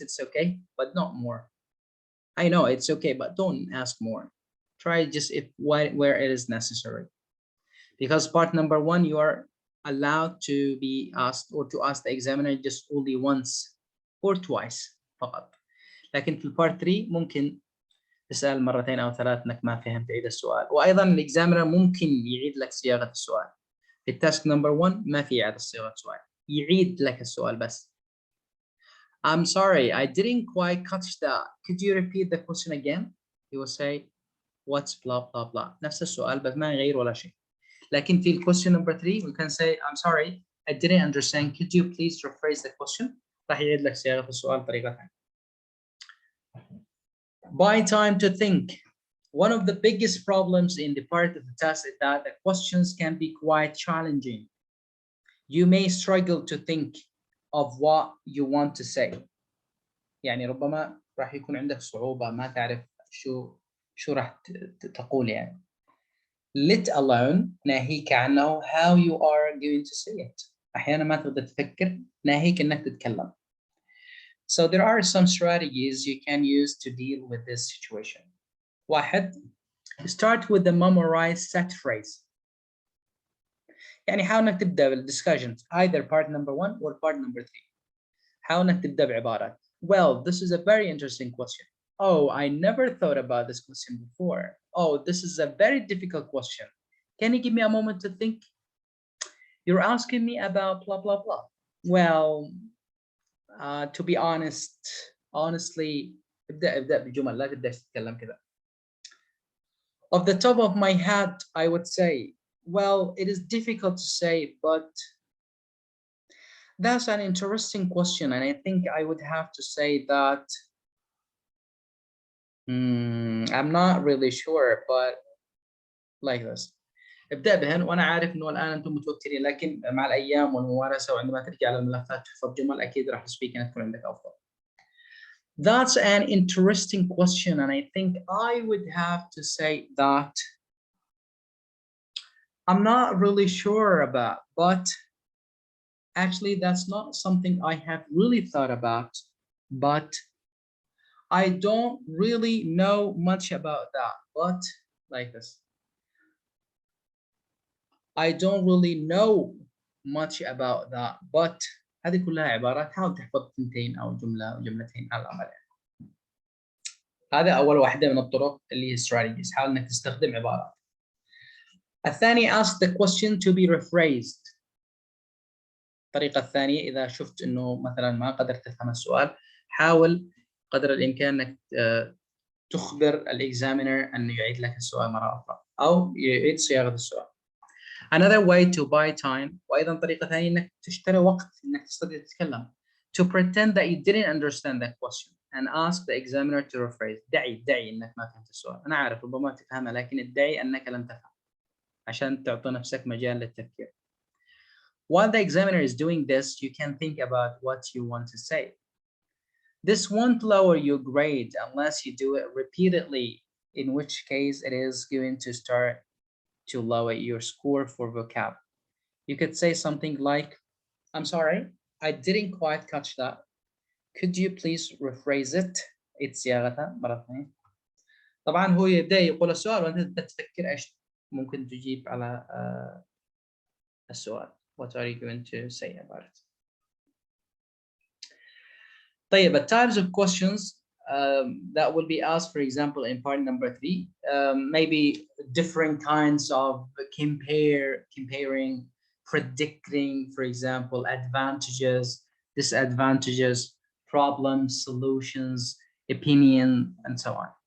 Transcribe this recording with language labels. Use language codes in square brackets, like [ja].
[en] It's okay, but not more. I know it's okay, but don't ask more. Try just where it is necessary. Because part number 1, you are allowed to be asked or to ask the examiner just only once or twice [ar] فقط. لكن في البارت 3 ممكن تسأل مرتين أو 3 إنك ما فهمت تعيد السؤال. وأيضا الإكزامينر ممكن يعيد لك صياغة السؤال. في التاسك نمبر 1 ما في إعادة صياغة السؤال، يعيد لك السؤال بس. [en] I'm sorry, I didn't quite catch that. Could you repeat the question again? He will say, what's blah blah blah. [ar] نفس السؤال بس ما يغير ولا شيء. لكن في [en] question number 3 we can say, I'm sorry, I didn't understand. Could you please rephrase the question? [ar] راح يعيد لك صياغة السؤال بطريقة ثانية. [en] Buy time to think. One of the biggest problems in the part of the test is that the questions can be quite challenging. You may struggle to think of what you want to say. [ar] يعني ربما راح يكون عندك صعوبة ما تعرف شو راح تقول يعني. [en] Let alone [ar] ناهيك عنه [en] how you are going to say it. [ar] أحيانا ما تقدر تفكر ناهيك إنك تتكلم. [en] So there are some strategies you can use to deal with this situation. [ar] واحد, [en] start with the memorized set phrase. [ar] يعني حاول انك تبدا [en] بالدiscussions either part number 1 or part number 3. [ar] حاول انك تبدا بعباره [en] well, this is a very interesting question. Oh, I never thought about this question before. Oh, this is a very difficult question. Can you give me a moment to think? You're asking me about blah blah blah. Well, to be honestly [ar] ابدا بجمل لا تبدا تتكلم كذا. [en] Off the top of my head, I would say, well, it is difficult to say, but that's an interesting question. And I think I would have to say that I'm not really sure, but like this. [ar] ابدأ بهن وأنا عارف إنه الآن أنتم متوترين، لكن مع الأيام والممارسة وعندما ترجع على الملفات تحفظ جمل أكيد راح تسبيك إنك تكون عندك أفضل. [en] That's an interesting question, and I think I would have to say that I'm not really sure about, but actually that's not something I have really thought about, but I don't really know much about that, but like this. I don't really know much about that, but [ar] هذه كلها عبارات حاول تحفظ ثنتين أو جملة أو جملتين على الأقل. هذا أول واحدة من الطرق اللي هي strategies. حاول إنك تستخدم عبارات. الثاني, [en] ask the question to be rephrased. [ar] الطريقة الثانية إذا شفت إنه مثلا ما قدرت تفهم السؤال حاول قدر الإمكان إنك تخبر الإكزامينر أنه يعيد لك السؤال مرة أخرى أو يعيد صياغة السؤال. [en] Another way to buy time, [ar] وأيضا طريقة ثانية إنك تشتري وقت إنك تستطيع تتكلم. To pretend that you didn't understand that question and ask the examiner to rephrase. دعي إنك ما فهمت السؤال. أنا عارف ربما تفهمه لكن ادعي أنك لم تفهم عشان تعطي نفسك مجال للتفكير. [en] While the examiner is doing this, you can think about what you want to say. This won't lower your grade unless you do it repeatedly, in which case it is going to start to lower your score for vocab. You could say something like, I'm sorry, I didn't quite catch that. Could you please rephrase it? [ar] صياغتها مرة ثانية. طبعا هو يبدأ يقول السؤال وأنت تفكر إيش ممكن تجيب على السؤال. [en] What are you going to say about it? [ar] طيب, [en] the types of questions that will be asked, for example, in part number 3, maybe different kinds of comparing, predicting, for example, advantages, disadvantages, problems, solutions, opinion, and so on.